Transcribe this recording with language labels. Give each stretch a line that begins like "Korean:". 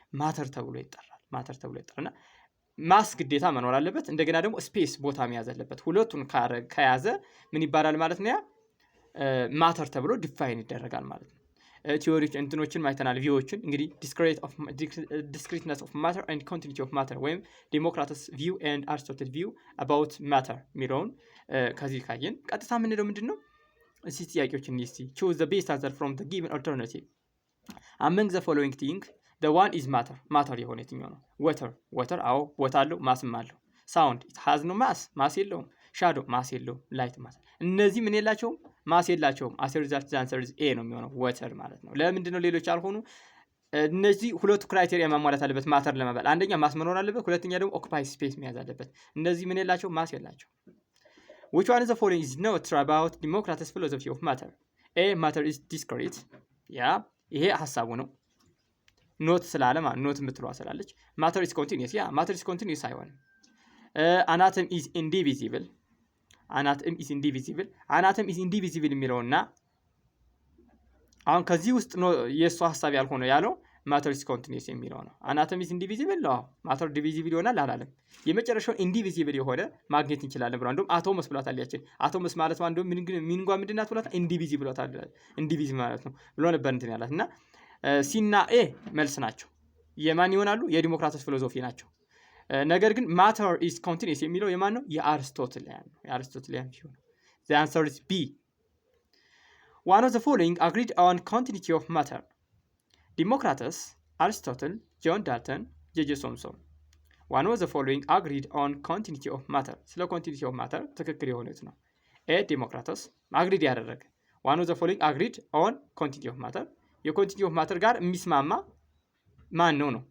Amharic: ማተር ተብሎ ይጠራልና ማስ ግዴታ መኖር አለበት። እንደገና ደግሞ ስፔስ ቦታ መያዝ አለበት። ሁለቱን ከያዘ ምን ይባላል ማለት ነው? ያ ማተር ተብሎ ዲፋይን ይደረጋል ማለት ነው። ቲዮሪዎች እንትኖችን ማይተናል ቪዎችን እንግዲህ
English: discreteness of matter and continuity of matter
Amharic: ወይም ዴሞክራተስ ቪው and አርስቶትል ቪው about matter የሚለውን ከዚህ ካየን ቀጥታ የምንለው ምንድነው? እስቲ ጥያቄዎችን እስቲ
English: choose the best answer from the given alternative among the following things the one is matter
Amharic: የሆነ የትኛው ነው? water አዎ ቦታ አለው ማስም አለው።
English: sound it has no mass
Amharic: የለውም። shadow ማስ የለውም። light ማስ እነዚህ ምን የላቸውም? ማስ የላቸውም።
English: as a result the answer is A
Amharic: ነው የሚሆነው water ማለት ነው። ለምንድን ነው ሌሎች አልሆኑ? እነዚህ ሁለቱ ክራይቴሪያ ማሟላት አለበት ማተር ለመባል። አንደኛ ማስ መኖር አለበት፣ ሁለተኛ ደግሞ ኦኩፓይ ስፔስ መያዝ አለበት። እነዚህ ምን የላቸው? ማስ የላቸው።
English: which one is the following is not about Democratus philosophy of matter? A matter is discrete
Amharic: ያ ይሄ ሐሳቡ ነው። ኖት ስላለ ማለት ኖት የምትለዋ ስላለች
English: matter is continuous
Amharic: ያ matter is continuous አይሆንም።
English: atom is indivisible
Amharic: atom is indivisible የሚለውና አሁን ከዚህ ውስጥ ነው የሱ ሐሳብ ያልሆነው ያለው matter is continuous የሚለው ነው። atom is indivisible ነው። matter divisible ይሆናል አላለም። የመጨረሻው indivisible የሆነ ማግኘት እንችላለን ብሎ እንደውም አቶምስ ብሏታል። ያችን አቶምስ ማለት ነው እንደውም ሚንጓ ምንድናት ብሏታል? indivisible ብሏታል። indivisible ማለት ነው ብሎ ነበር እንትን ያላት እና ሲና ኤ መልስ ናቸው። የማን ይሆናሉ? የዲሞክራተስ ፊሎሶፊ ናቸው። ነገር ግን
English: matter is continuous
Amharic: የሚለው የማን ነው? የአርስቶትሊያን ቪው ነው።
English: the answer is B. one of the following agreed on continuity of matter. Democratus, Aristotle, John Dalton, J.J. Thomson. one of the following agreed on continuity of matter.
Amharic: ስለ continuity of matter ትክክል የሆነች ነው።
English: A Democratus agreed
Amharic: ያደረገ
English: one of the following agreed on continuity of matter
Amharic: የኮንቲኒቲ ኦፍ ማተር ጋር የሚስማማ ማን ነው?